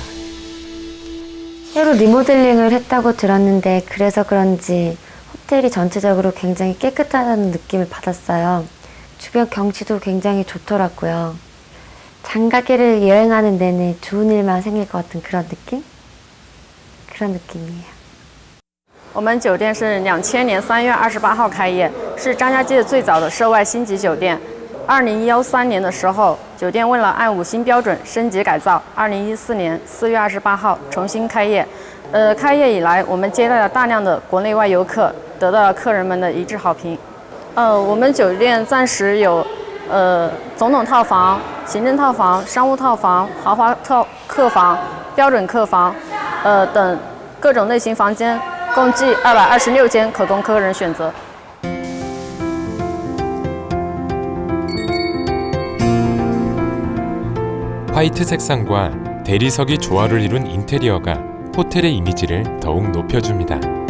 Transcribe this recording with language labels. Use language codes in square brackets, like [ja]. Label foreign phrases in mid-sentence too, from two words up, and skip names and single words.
[ko] 새로 리모델링을 했다고 들었는데 그래서 그런지 호텔이 전체적으로 굉장히 깨끗하다는 느낌을 받았어요. 주변 경치도 굉장히 좋더라고요. 장가게를 여행하는 내내 좋은 일만 생길 것 같은 그런 느낌? 그런 느낌이에요. [zh] 我们酒店是2000年3月28号开业，是张家界最早的涉外星级酒店。2013年的时候，酒店为了按5星标准升级改造，2014年4月28号重新开业。开业以来，我们接待了大量的国内外游客，得到了客人们的一致好评。我们酒店暂时有总统套房、行政套房、商务套房、豪华客房、标准客房等各种类型房间。共计226间可供客人选择。 [ko] 화이트 색상과 대리석이 조화를 이룬 인테리어가 호텔의 이미지를 더욱 높여줍니다.